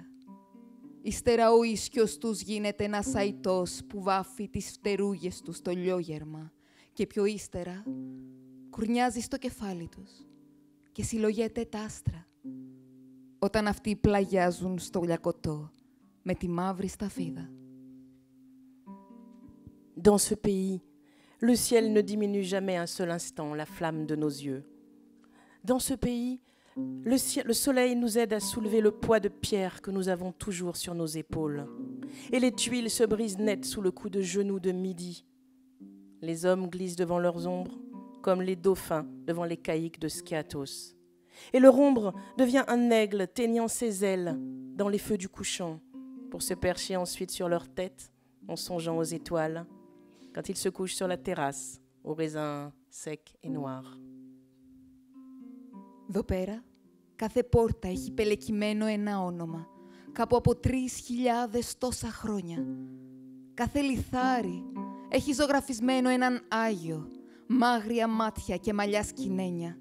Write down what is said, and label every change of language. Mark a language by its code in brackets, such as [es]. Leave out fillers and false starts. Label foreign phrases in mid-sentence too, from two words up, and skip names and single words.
[el] Ύστερα ο ίσκιος τους γίνεται ένας αϊτός που βάφει τις φτερούγες του στο λιόγερμα και πιο ύστερα κουρνιάζει στο κεφάλι τους και συλλογέται τα άστρα, όταν αυτοί πλαγιάζουν στο λιακωτό με τη μαύρη σταφίδα. [fr] Dans ce pays, le ciel ne diminue jamais un seul instant la flamme de nos yeux. Dans ce pays, le soleil nous aide à soulever le poids de pierre que nous avons toujours sur nos épaules. Et les tuiles se brisent net sous le coup de genou de midi. Les hommes glissent devant leurs ombres, comme les dauphins devant les caïques de Skiathos. Et leur ombre devient un aigle teignant ses ailes dans les feux du couchant, pour se percher ensuite sur leur tête en songeant aux étoiles, quand ils se couchent sur la terrasse, aux raisins secs et noirs. [el] Εδώ πέρα, κάθε πόρτα έχει πελεκυμένο ένα όνομα, κάπου από 3.000 τόσα χρόνια. Κάθε λιθάρι έχει ζωγραφισμένο έναν Άγιο, μάγρια μάτια και μαλλιά σκηνένια.